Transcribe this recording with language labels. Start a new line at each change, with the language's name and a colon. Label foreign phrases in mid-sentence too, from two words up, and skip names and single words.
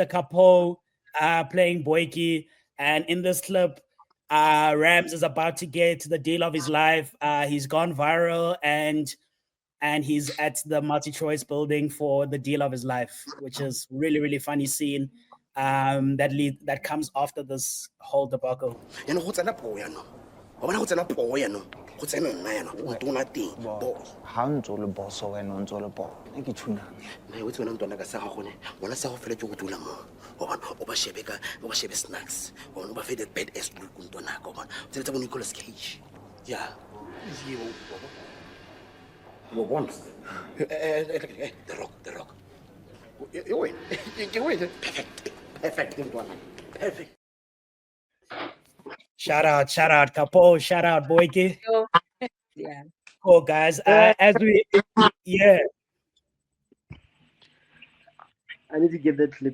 English: Capo playing Boyki, and in this clip Rams is about to get the deal of his life. He's gone viral and he's at the multi-choice building for the deal of his life, which is really, really funny scene that comes after this whole debacle.
Tswana: ha ntse o le boso wena o ntse o le bona ke tshunang wetse wena ntwana ka sa gagone ngwana sa go feletse go dula mo o ba shebe snacks o ba fe
English: the bad ass look
Tswana: ntwana ka bona o tseletsa bo Nicolas Cage yeah wo bona the rock
English: you win perfect
Tswana: ntwana perfect.
English: Shout out Capo, shout out Boyki. Yeah. Cool guys. As we I need to get that clip.